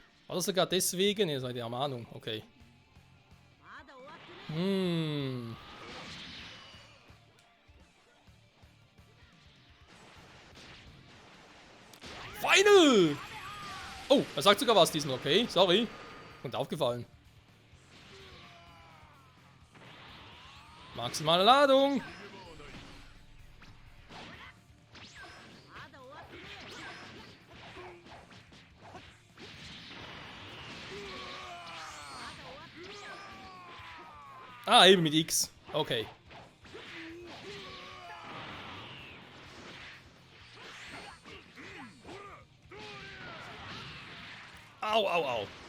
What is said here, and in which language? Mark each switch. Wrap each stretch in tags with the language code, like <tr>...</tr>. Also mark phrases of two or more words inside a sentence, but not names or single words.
<de>Oder sogar deswegen, ihr seid die Ermahnung, okay.</de> <ja>まだ終わってね Final!</ja> <de>Oh, er sagt sogar was diesmal, okay, sorry. Und aufgefallen. Maximale Ladung.</de> <ja>まだ終わってね</ja> <de>Ah, eben mit X. Okay. Au, au, au.</de>